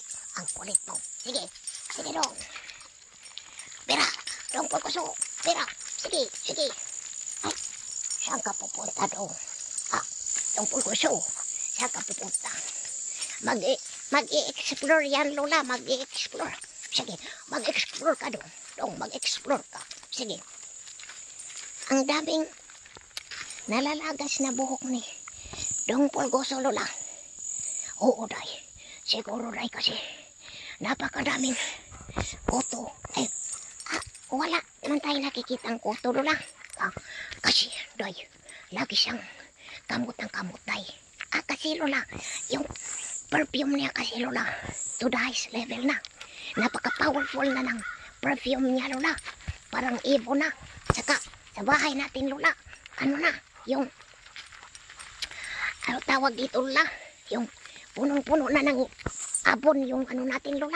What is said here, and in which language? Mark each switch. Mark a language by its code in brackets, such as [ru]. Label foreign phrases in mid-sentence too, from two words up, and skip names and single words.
[tl] Ang kulit mo. Sige, Dong. Bira, Dong Pulguso. Bira, sige. Saan ka pupunta, Dong? Dong Pulguso, saan ka pupunta? Mag-i-explore yan, Lola. Mag-i-explore. Sige, mag-explore ka, Dong. Dong, mag-explore ka. Sige. Ang daming nalalagas na buhok ni Dong Pulguso, Lola. Oo, Day. Siguro, Day, kasi napakadaming kuto. Wala naman tayo nakikita ang kuto, Lola. Kasi, Day, lagi siyang kamot, Day. Kasi, Lola, yung perfume niya kasi, Lola, [en] to the highest level na. [tl] Napaka-powerful na ng perfume niya, Lola. Parang ibo na. Saka, sa bahay natin, Lola, yung tawag dito, Lola, yung punong-puno na ng abon, yung natin, Lola.